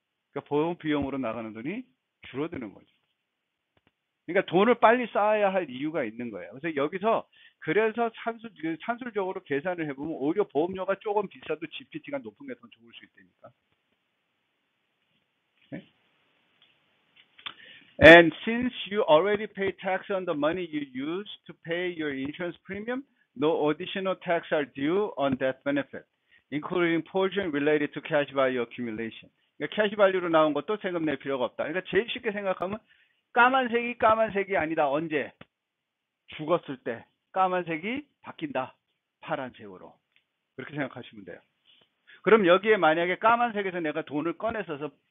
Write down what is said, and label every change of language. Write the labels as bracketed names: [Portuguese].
[Korean] 그러니까 보험 비용으로 나가는 돈이 줄어드는 거죠. 그러니까 돈을 빨리 쌓아야 할 이유가 있는 거예요. 그래서 여기서 그래서 산술적으로 계산을 해보면 오히려 보험료가 조금 비싸도 GPT가 높은 게 더 좋을 수 있다니까. 네? [English] And since you already pay tax on the money you use to pay your insurance premium, no additional tax are due on that benefit, including portion related to cash value accumulation. [Korean] 그러니까 캐시 밸류로 나온 것도 세금 낼 필요가 없다. 그러니까 제일 쉽게 생각하면 까만색이 아니다. 언제? 죽었을 때 까만색이 바뀐다. 파란색으로. 그렇게 생각하시면 돼요. 그럼 여기에 만약에 까만색에서 내가 돈을 꺼냈었어요.